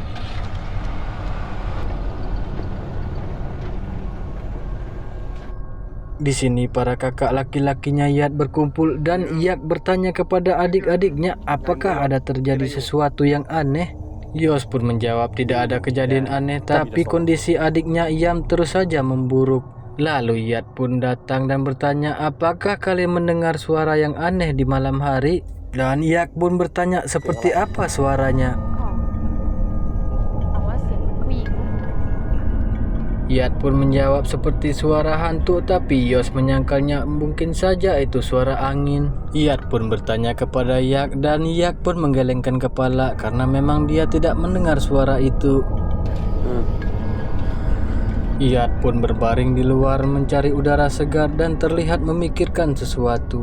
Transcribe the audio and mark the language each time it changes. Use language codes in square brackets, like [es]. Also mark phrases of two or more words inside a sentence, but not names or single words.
[id] Di sini para kakak laki-lakinya Yat berkumpul dan Yak bertanya kepada adik-adiknya apakah ada terjadi sesuatu yang aneh. Yos pun menjawab tidak ada kejadian aneh, tapi kondisi adiknya Yam terus saja memburuk. Lalu Yat pun datang dan bertanya apakah kalian mendengar suara yang aneh di malam hari. Dan Yak pun bertanya seperti apa suaranya. [th] แต่ว่าเสียงเหมือนผู้หญิง [id] Yat pun menjawab seperti suara hantu, tapi Yos menyangkalnya mungkin saja itu suara angin. Yat pun bertanya kepada Yak dan Yak pun menggelengkan kepala karena memang dia tidak mendengar suara itu. Yat pun berbaring di luar mencari udara segar dan terlihat memikirkan sesuatu.